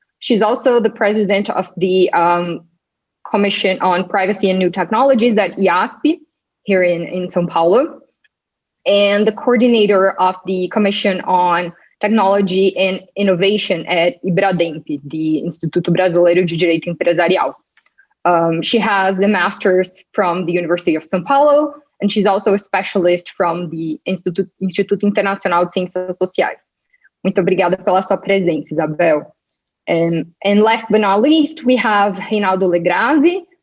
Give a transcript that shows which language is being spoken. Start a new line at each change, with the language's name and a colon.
English: She's also the president of the Commission on Privacy and New Technologies at IASP here in São Paulo, and the coordinator of the Commission on Technology and Innovation at IBRADEMP, the Instituto Brasileiro de Direito Empresarial. She has a master's from the University of São Paulo, and she's also a specialist from the Instituto Internacional de Ciências Sociais.
Portuguese: Muito obrigada pela sua presença, Isabel.
English: And last but not least, we have Reinaldo Legrazi.